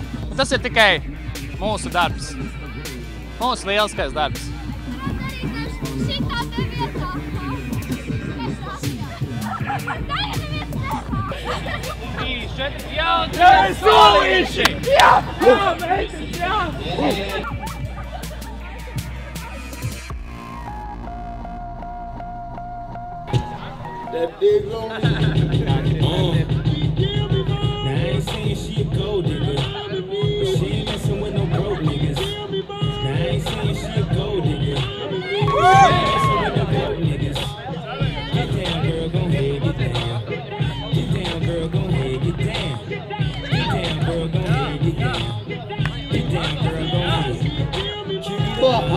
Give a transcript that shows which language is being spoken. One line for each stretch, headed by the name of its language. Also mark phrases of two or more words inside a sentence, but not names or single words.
Latvian: Un tas ir tikai mūsu darbs. Mūsu lieliskais darbs. Jā, solīši! Jā, meitenes, jā!
English: That big long Now I ain't saying she a gold digger, but she ain't messing with no broke niggas. Now I ain't saying she a gold digger, but she ain't messing with no broke niggas. Get down, girl, gon' head, get down. Get down, girl, gon' head, get down. Get down, girl, gon' head, get down. Get down, girl, gon' head.